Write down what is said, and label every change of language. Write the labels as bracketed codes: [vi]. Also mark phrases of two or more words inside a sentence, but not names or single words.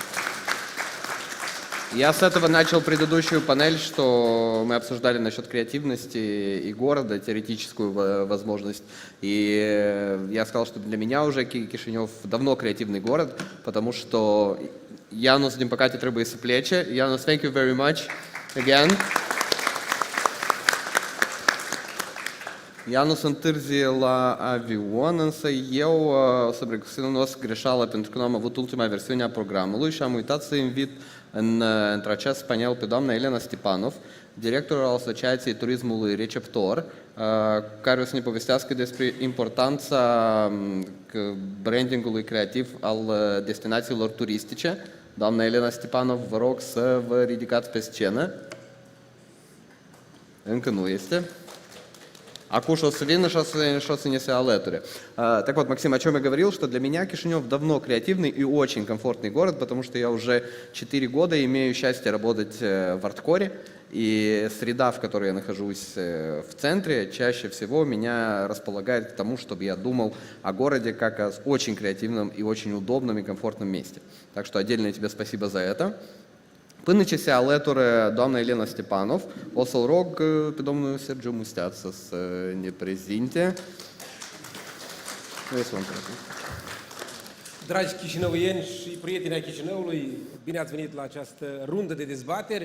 [ru] Я с этого начал предыдущую панель, что мы обсуждали насчет креативности и города, теоретическую возможность. И я сказал, что для меня уже Кишинев давно креативный город, потому что Jānis Dimpakati [ro] trebuie să plece. [en] Jānis, thank you very much again. [ro] Jānis întârzie la avion, însă eu să recunosc greșeala pentru că nu am avut ultima versiune a programului și am uitat să invit într acest panel pe doamna Elena Stepanov, directorul al Asociației Turismului Receptor, care o să ne povestească despre importanța brandingului creativ al destinațiilor turistice. Doamna Elena Stepanov, vă rog să vă ridicați pe scenă. Încă nu este. Acum o să vină și o să ni se alăture. [ru] Так вот, Максим, о чем я говорил, что для меня Кишинев давно креативный и очень комфортный город, потому что я уже 4 года имею счастье работать в арткоре, и среда, в которой я нахожусь в центре, чаще всего меня располагает к тому, чтобы я думал о городе как о очень креативном и очень удобном и комфортном месте. Так что отдельное тебе спасибо за это. [ro] Până ce se alătură doamna Elena Stepanov, o să-l rog pe domnul Sergiu Musteață să ne prezinte. Dragi chișinăuieni și prieteni ai Chișinăului, bine ați venit la această rundă de dezbateri.